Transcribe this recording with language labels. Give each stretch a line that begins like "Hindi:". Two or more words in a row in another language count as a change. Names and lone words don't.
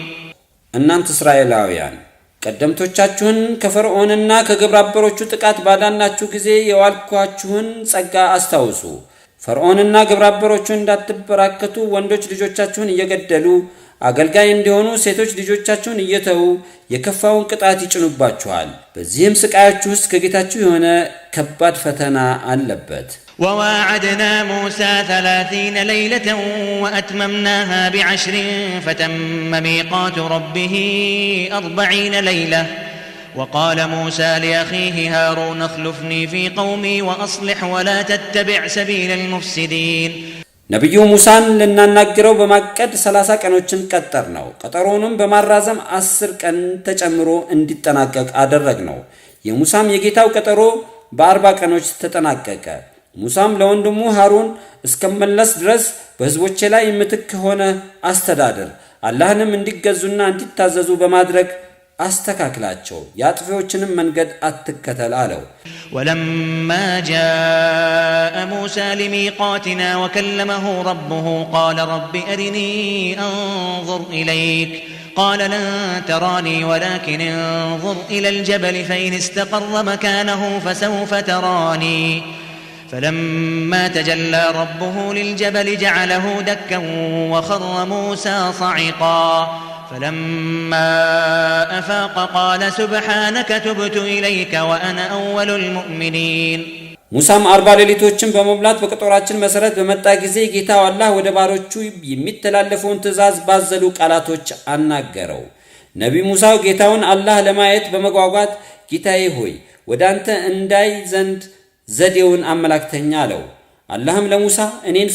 Amharic: እናንተ እስራኤላውያን ቀደምቶቻችሁን ከፈርዖንና ከግብረ አበሮቹ ጥቃት ባዳናችሁ ጊዜ የዋልኳችሁን ጸጋ አስታውሱ። ፈርዖንና ግብረ አበሮቹ እንዳትበራከቱ ወንዶች ልጆቻችሁን እየገደሉ አገልጋይ እንዲሆኑ ሴቶች ልጆቻችሁን እየተዉ የከፋውን ቅጣት ይጭኑባችኋል። በዚህም ስቃያችሁ ውስጥ ከጌታችሁ የሆነ ከባድ ፈተና አለበት።
Arabic: وواعدنا موسى 30 ليلة وأتممناها ب10 فتم ميقات ربه 40 ليلة وقال موسى لأخيه هارون اخلفني في قومي وأصلح ولا تتبع سبيل المفسدين
Amharic: ነብዩ ሙሳን ለናናገረው በማቀድ 30 ቀኖችን ቀጠርነው። ቀጠሮውንም በማራዘም 10 ቀን ተጨምሮ እንዲጠናቀቅ አደረግነው። የሙሳም የጌታው ቀጠሮ በ40 ቀኖች ተጠናቀቀ። ሙሳም ለወንድሙ ሃሩን እስከመለስ ድረስ በህዝቦቼ ላይ ምትክ ሆነ አስተዳደር አላህንም እንዲገዙና እንዲታዘዙ በማድረግ አስተካክላቸው ያጥፊዎችንም መንገድ አትከተል አለው።
Arabic: ولما جاء موسى لميقاتنا وكلمه ربه قال رب أرني أنظر إليك قال لن تراني ولكن انظر إلى الجبل فإن استقر مكانه فسوف تراني فلما تجلى ربه للجبل جعله دكا وخر موسى صعقا فلما أفاق قال سبحانك تبت إليك وأنا أول المؤمنين
Amharic: ሙሳም 40 ሌሊቶችን በመብላት በቀጠሯችን መሰረት በመጣ ጊዜ ጌታው አላህ ወደ ባሮቹ የሚተላለፈውን ትእዛዝ ባዘሉ ቃላቶች አናገረው። ነብዩ ሙሳ ጌታውን አላህ ለማየት በመጓጓት ጌታዬ ሆይ ወደ አንተ እንዳይ ዘንድ ዘዴውን አመላክተኛ አለው። አላህም ለሙሳ እኔን